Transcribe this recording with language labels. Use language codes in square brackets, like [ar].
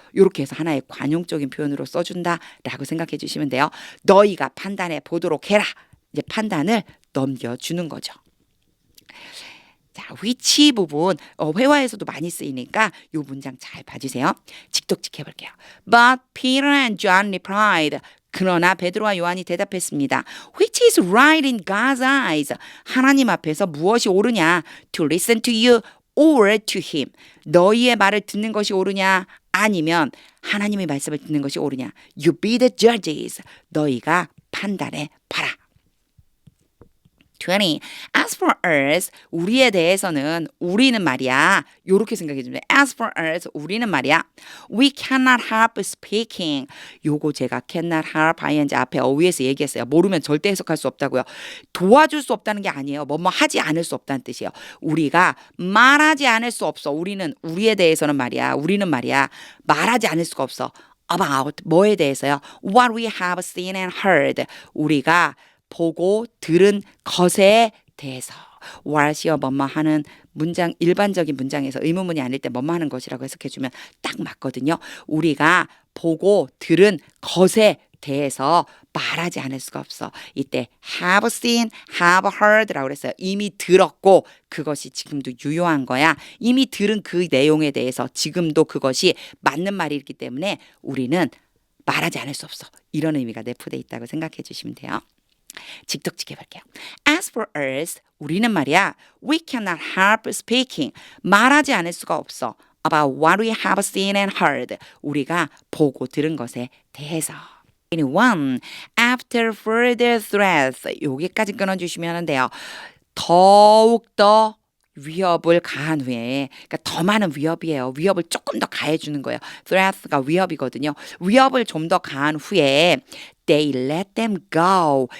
[ko] 이렇게 해서 하나의 관용적인 표현으로 써준다라고 생각해 주시면 돼요. 너희가 판단해 보도록 해라. 이제 판단을 넘겨주는 거죠. 자, which 부분 회화에서도 많이 쓰이니까 이 문장 잘 봐주세요. 직독직 해볼게요. [en] But Peter and John replied. [ko] 그러나 베드로와 요한이 대답했습니다. [en] Which is right in God's eyes? [ko] 하나님 앞에서 무엇이 옳으냐? [en] To listen to you or to him. [ko] 너희의 말을 듣는 것이 옳으냐? 아니면 하나님의 말씀을 듣는 것이 옳으냐? [en] You be the judges. [ko] 너희가 판단해 봐라. [en] 20. As for us, [ko] 우리에 대해서는 우리는 말이야. 요렇게 생각해 주면 [en] As for us, [ko] 우리는 말이야. [en] We cannot help speaking. [ko] 요거 제가 cannot help ing 앞에 어휘에서 얘기했어요. 모르면 절대 해석할 수 없다고요. 도와줄 수 없다는 게 아니에요. 뭐뭐 하지 않을 수 없다는 뜻이에요. 우리가 말하지 않을 수 없어. 우리에 대해서는 말이야. 우리는 말이야. 말하지 않을 수가 없어. About 뭐에 대해서요? [en] What we have seen and heard. [ko] 우리가 보고 들은 것에 대해서 what이요 뭐뭐 하는 문장 일반적인 문장에서 의문문이 아닐 때 뭐뭐 하는 것이라고 해석해주면 딱 맞거든요. 우리가 보고 들은 것에 대해서 말하지 않을 수가 없어. 이때 have seen, have heard라고 그랬어요. 이미 들었고 그것이 지금도 유효한 거야. 이미 들은 그 내용에 대해서 지금도 그것이 맞는 말이기 때문에 우리는 말하지 않을 수 없어. 이런 의미가 내포되어 있다고 생각해 주시면 돼요. 직독직 해볼게요. [en] As for us, [ko] 우리는 말이야. [en] We cannot help speaking. [ko] 말하지 않을 수가 없어. [en] About what we have seen and heard. [ko] 우리가 보고 들은 것에 대해서. [en] 21. After further threats. [ko] 여기까지 끊어주시면 하는데요. 더욱더 위협을 가한 후에 그러니까 더 많은 위협이에요. 위협을 조금 더 가해주는 거예요. threat가 위협이거든요. 위협을 좀 더 가한 후에 [en] they let them go.